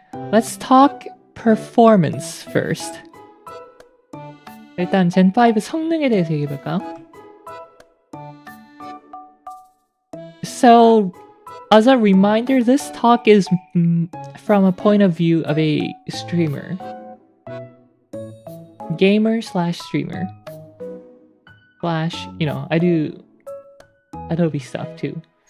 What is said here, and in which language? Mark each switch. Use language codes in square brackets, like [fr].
[en] Let's talk performance first. [ko] 일단 Zen 5 성능에 대해서 얘기해볼까요? [en] So, as a reminder, this talk is from a point of view of a streamer. Gamer slash streamer. Slash, you know, I do Adobe stuff too.